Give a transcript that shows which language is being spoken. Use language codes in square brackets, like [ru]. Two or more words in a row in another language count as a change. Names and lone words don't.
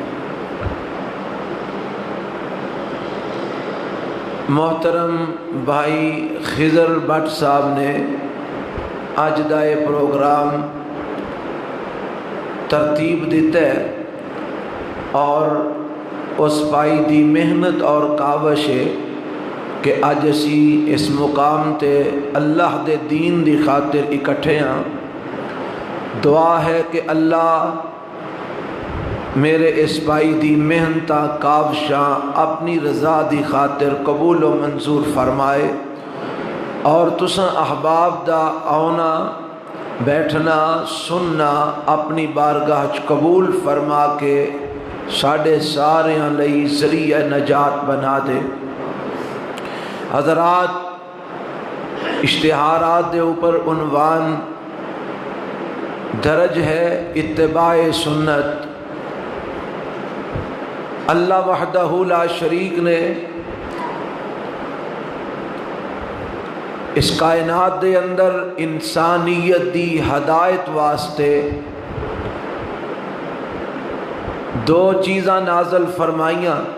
[pa] محترم بھائی خضر بٹ صاحب نے اج دا یہ پروگرام ترتیب دیتا ہے اور اس بھائی دی محنت اور کاوش ہے کہ اج اسی اس مقام تے اللہ دے دین دی خاطر اکٹھے ہاں۔ دعا ہے کہ اللہ میرے اس بھائی دی محنتاں کاوشاں اپنی رضا دی خاطر قبول و منظور فرمائے، اور تساں احباب دا آنا بیٹھنا سننا اپنی بارگاہ چ قبول فرما کے ساڈے ساریاں لئی ذریعہ نجات بنا دے۔ حضرات، اشتہارات دے اوپر عنوان درج ہے اتباع سنت۔ اللہ وحدہ لا شریک نے اس کائنات دے اندر انسانیت دی ہدایت واسطے دو چیزاں نازل فرمائیاں۔